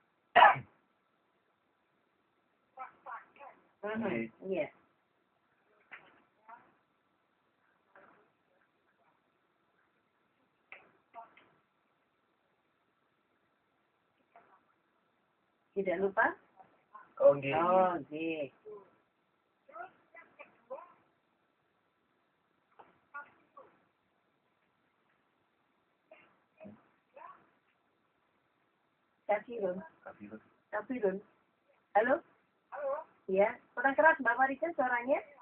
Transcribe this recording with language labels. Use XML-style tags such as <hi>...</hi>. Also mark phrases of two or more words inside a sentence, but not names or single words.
<id>Iya. Tidak lupa? Oh, nggih. Oh, nggih. Kafirun. Halo? Halo? Ya, kurang keras Mbak Marisa suaranya?</id>